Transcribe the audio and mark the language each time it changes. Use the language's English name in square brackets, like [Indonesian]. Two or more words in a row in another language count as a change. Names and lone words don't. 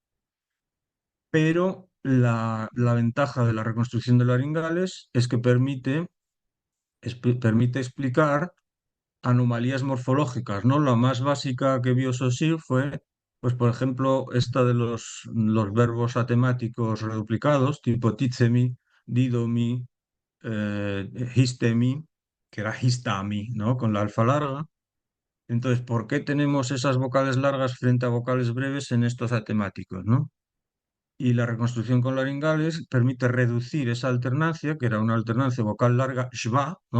[Spanish] Pero la ventaja de la reconstrucción de laringales es que permite explicar anomalías morfológicas, ¿no? La más básica que vio Saussure fue, pues por ejemplo, esta de los verbos atemáticos reduplicados, tipo [Greek] tizemi, didomi, histemi, [Spanish] que era histami, ¿no? Con la alfa larga. Entonces, ¿por qué tenemos esas vocales largas frente a vocales breves en estos atemáticos, ¿no? Y la reconstrucción con laringales permite reducir esa alternancia, que era una alternancia vocal larga, shva, ¿no?